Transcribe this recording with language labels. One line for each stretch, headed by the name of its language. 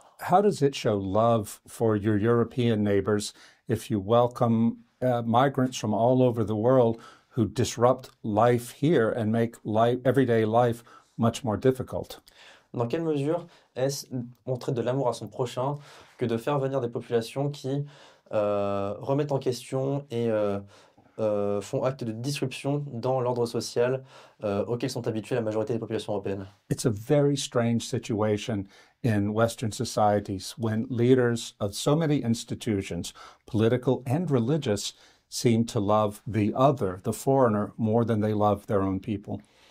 English: how does it show love for your European neighbors if you welcome migrants from all over the world who disrupt life here and make everyday life much more difficult?
French: Dans quelle mesure est-ce montrer de l'amour à son prochain que de faire venir des populations qui remettent en question et font acte de disruption dans l'ordre social auquel sont habituées la majorité des populations européennes?
English: It's a very strange situation in Western societies when leaders of so many institutions, political and religious, seem to love the other, the foreigner, more than they love their own people.